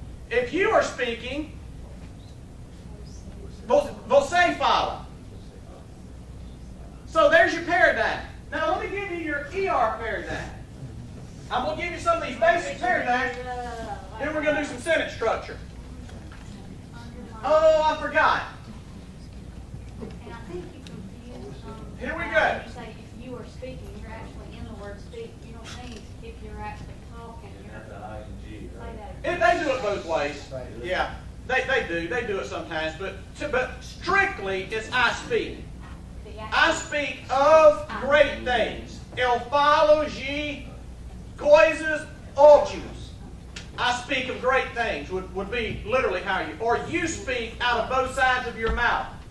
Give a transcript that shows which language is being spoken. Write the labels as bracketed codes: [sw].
[en] If you are speaking, [pt] você fala. [en] So there's your paradigm. Now let me give you your ER paradigm. I'm going to give you some of these basic paradigms. Then we're going to do some sentence structure. Oh, I forgot. And I think you confuse. Here we go. You say if you are speaking, you're actually in the word speak. You don't mean if you're actually talking. That's the ING, right? They do it both ways. Yeah, they do. They do it sometimes. But strictly, it's I speak. I speak of great things. [pt] Eu falo de coisas ótimas. [en] I speak of great things would be literally how you, or you speak out of both sides of your mouth.